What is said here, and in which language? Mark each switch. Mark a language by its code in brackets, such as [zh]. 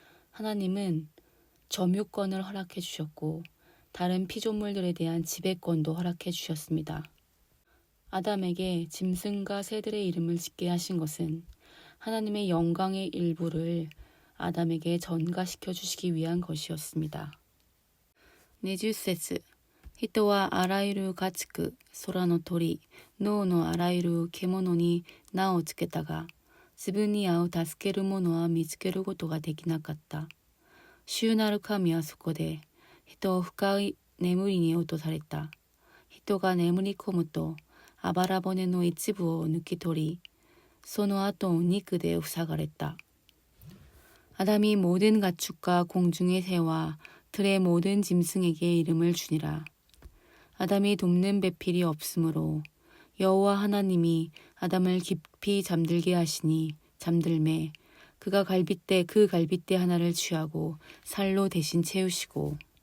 [ko] 하나님은 점유권을 허락해 주셨고 다른 피조물들에 대한 지배권도 허락해 주셨습니다. 아담에게 짐승과 새들의 이름을 짓게 하신 것은 하나님의 영광의 일부를 아담에게 전가시켜 주시기 위한 것이었습니다. [ja] 20節人はあらゆる家畜、空の鳥、野のあらゆる獣に名をつけたが、自分に合う助けるものは見つけることができなかった。主なる神はそこで、人を深い眠りに落とされた。人が眠り込むと、あばら骨の一部を抜き取り、その後を肉で塞がれた。 [ko] 아담이 모든 가축과 공중의 새와 들의 모든 짐승에게 이름을 주니라. 아담이 돕는 배필이 없으므로 여호와 하나님이 아담을 깊이 잠들게 하시니 잠들매 그가 그 갈빗대 하나를 취하고 살로 대신 채우시고.